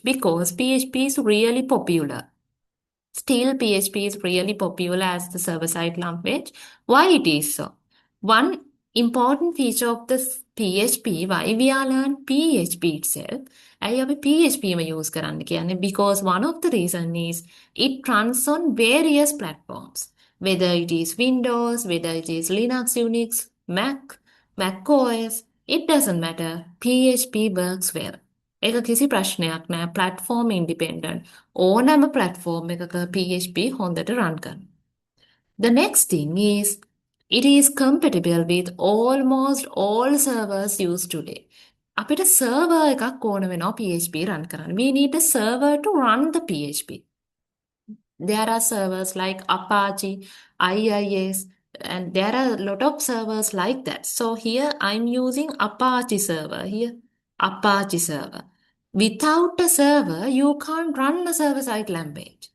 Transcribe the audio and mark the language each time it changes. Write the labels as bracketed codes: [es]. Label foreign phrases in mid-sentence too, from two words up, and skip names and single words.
[en] Because PHP is really popular. Still, PHP is really popular as the server-side language. Why it is so? One important feature of this PHP, why we are learn PHP itself, I have a PHP [si] use කරන්න කියන්නේ [en] because one of the reason is it runs on various platforms. Whether it is Windows, whether it is Linux, Unix, Mac OS, it doesn't matter. PHP works well. [si] ඒක කිසි ප්‍රශ්නයක් නෑ [en] platform independent [si] ඕනෑම platform එකක PHP හොඳට run කරන. [en] The next thing is it is compatible with almost all servers used today. [si] අපිට server එකක් ඕන වෙනවා PHP run කරන්න. [en] We need a server to run the PHP. There are servers like Apache, IIS, and there are a lot of servers like that. So here I'm using Apache server here. Apache server. Without a server, you can't run a server-side language.